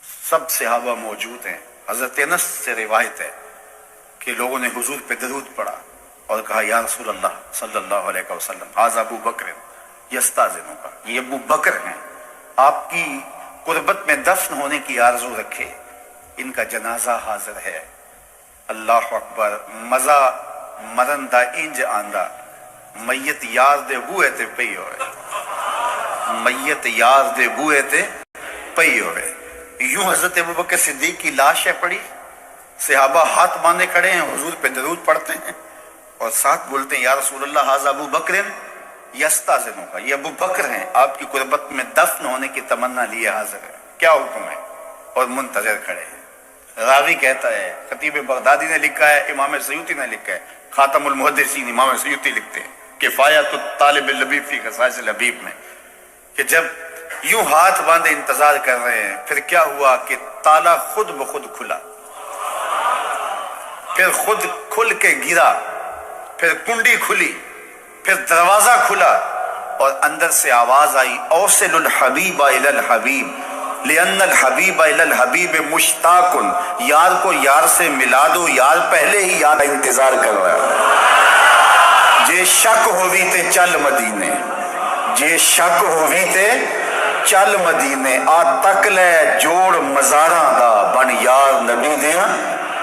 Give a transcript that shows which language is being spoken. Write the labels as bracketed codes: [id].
[ur] سب صحابہ موجود ہیں. حضرت انس سے روایت ہے کہ لوگوں نے حضور پہ درود پڑھا اور کہا یا رسول اللہ صلی اللہ علیہ وسلم [ar] ھذا ابو بکر یستاذنک، [ur] یہ ابو بکر ہیں، آپ کی قربت میں دفن ہونے کی آرزو رکھے، ان کا جنازہ حاضر ہے. اللہ اکبر. [pa] مزہ مرندہ انج آندہ میت یار دے بوئے تے پئی ہوئے، میت یار دے بوئے تے پئی ہوئے. [ur] یوں حضرت ابوبکر صدیق کی لاش ہے پڑی، صحابہ ہاتھ باندھے کھڑے ہیں، حضور پہ درود پڑھتے ہیں اور ساتھ بولتے ہیں یا رسول اللہ [ar] ھذا ابو بکر یستاذنک، [ur] یہ ابو بکر ہیں، آپ کی قربت میں دفن ہونے کی تمنا لیے حاضر ہے، کیا حکم ہے؟ اور منتظر کھڑے ہیں. راوی کہتا ہے، خطیب بغدادی نے لکھا ہے، امام سیوطی نے لکھا ہے، خاتم المحدثین امام سیوطی لکھتے ہیں کفایۃ الطالب اللبیب فی خصائص الحبیب میں، کہ جب یوں ہاتھ باندھے انتظار کر رہے ہیں، پھر کیا ہوا کہ تالا خود بخود کھلا، پھر خود کھل کے گرا، پھر کنڈی کھلی، پھر دروازہ کھلا اور اندر سے آواز آئی [ar] اوصل الحبیب الی الحبیب لأن الحبیب الی الحبیب مشتاق، [ur] یار کو یار سے ملا دو، یار پہلے ہی یار انتظار کر رہا ہے. [pa] جے شک ہووی تے چل مدینے، جے شک ہووی تے چل مدینے، آ تک لے جوڑ مزاراں دا بن یار نبی دیاں